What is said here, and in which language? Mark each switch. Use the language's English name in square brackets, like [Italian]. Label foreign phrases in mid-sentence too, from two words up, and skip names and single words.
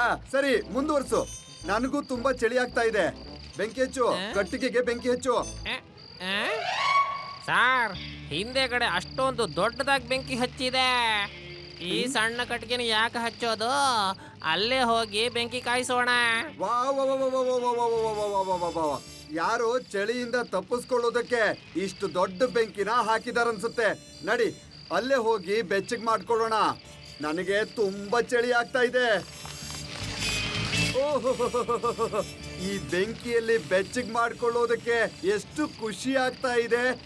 [Kannada] ಸರಿ, ಮುಂದುವರ್ಸು. ನನಗೂ ತುಂಬಾ ಚಳಿ ಆಗ್ತಾ ಇದೆ. ಬೆಂಕಿ ಹಚ್ಚು, ಕಟ್ಟಿಗೆಗೆ ಬೆಂಕಿ ಹಚ್ಚು. ಸಾರ್, ಹಿಂದೆಗಡೆ ಅಷ್ಟೊಂದು ದೊಡ್ಡದಾಗಿ ಬೆಂಕಿ ಹಚ್ಚಿದೆ. ಈ ಸಣ್ಣ ಕಟ್ಟಿಗೆನ ಯಾಕೆ ಹಚ್ಚೋದು? ಅಲ್ಲೇ ಹೋಗಿ ಬೆಂಕಿ ಕಾಯಿಸೋಣ. ವಾ ವಾ ವಾ ವಾ ವಾ ವಾ ವಾ ವಾ ವಾ ವಾ ವಾ ವಾ ವಾ ವಾ. ಯಾರೋ ಚಳಿಯಿಂದ ತಪ್ಪಿಸ್ಕೊಳ್ಳೋದಕ್ಕೆ ಇಷ್ಟು ದೊಡ್ಡ ಬೆಂಕಿನ ಹಾಕಿದಾರನ್ಸುತ್ತೆ. ನಡಿ, ಅಲ್ಲೇ ಹೋಗಿ ಬೆಚ್ಚಗ್ ಮಾಡ್ಕೊಳ್ಳೋಣ. ನನಗೆ ತುಂಬಾ ಚಳಿ ಆಗ್ತಾ ಇದೆ. ಓಹೋ, ಈ ಬೆಂಕಿಯಲ್ಲಿ ಬೆಚ್ಚಗ್ ಮಾಡ್ಕೊಳ್ಳೋದಕ್ಕೆ ಎಷ್ಟು ಖುಷಿ ಆಗ್ತಾ ಇದೆ.